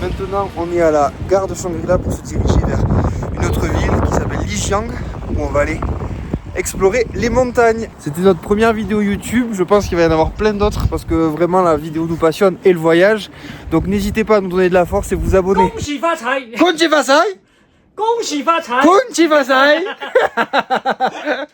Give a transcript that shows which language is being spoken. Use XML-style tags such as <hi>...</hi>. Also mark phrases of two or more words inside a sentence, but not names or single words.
<fr>Maintenant, on est à la gare de Shangri-La pour se diriger vers une autre ville qui s'appelle Lijiang, où on va aller explorer les montagnes. C'était notre première vidéo YouTube, je pense qu'il va y en avoir plein d'autres parce que vraiment la vidéo nous passionne et le voyage. Donc n'hésitez pas à nous donner de la force et vous abonner.</fr> <zh>恭喜发财，恭喜发财恭喜发财。恭喜发财</zh>